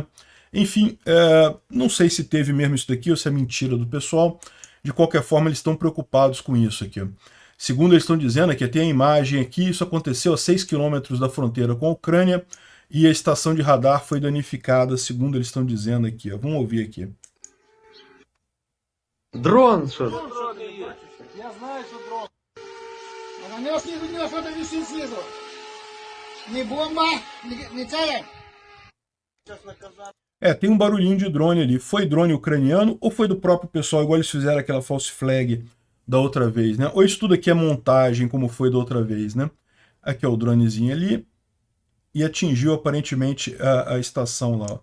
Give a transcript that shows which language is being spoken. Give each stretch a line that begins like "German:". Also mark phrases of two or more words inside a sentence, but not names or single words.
Portuguese: Enfim, não sei se teve mesmo isso daqui ou se é mentira do pessoal. De qualquer forma, eles estão preocupados com isso aqui. Segundo eles estão dizendo, aqui tem a imagem aqui, isso aconteceu a 6 quilômetros da fronteira com a Ucrânia, e a estação de radar foi danificada, segundo eles estão dizendo aqui. Vamos ouvir aqui.
Ukrainian: Дрон, що? Я знаю, що дрон. А на нього снизу що-то висить снизу. Не бомба, не це.
Portuguese: Tem um barulhinho de drone ali. Foi drone ucraniano ou foi do próprio pessoal, igual eles fizeram aquela
English: false flag
Portuguese: da outra vez, né? Ou isso tudo aqui é montagem, como foi da outra vez, né? Aqui é o dronezinho ali e atingiu aparentemente a estação lá.